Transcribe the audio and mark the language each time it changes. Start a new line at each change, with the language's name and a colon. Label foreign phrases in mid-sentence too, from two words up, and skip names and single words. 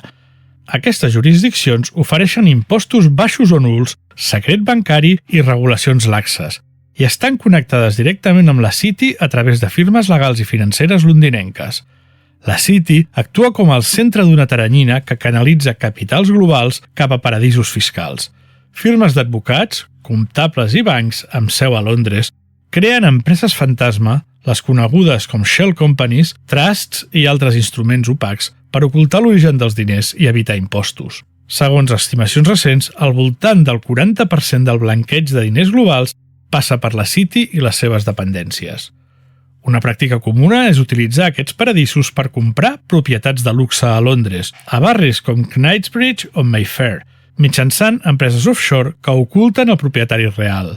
Catalan: Aquestes jurisdiccions ofereixen impostos baixos o nuls, secret bancari i regulacions laxes, i estan connectades directament amb la City a través de firmes legals i financeres londinenques. La City actua com el centre d'una teranyina que canalitza capitals globals cap a paradisos fiscals. Firmes d'advocats, comptables i bancs amb seu a Londres creen empreses fantasma, les conegudes com
English: shell companies,
Catalan: trusts i altres instruments opacs per ocultar l'origen dels diners i evitar impostos. Segons estimacions recents, al voltant del 40% del blanqueig de diners globals passa per la City i les seves dependències. Una pràctica comuna és utilitzar aquests paradisos per comprar propietats de luxe a Londres, a barris com Knightsbridge o Mayfair, mitjançant empreses offshore que oculten el propietari real.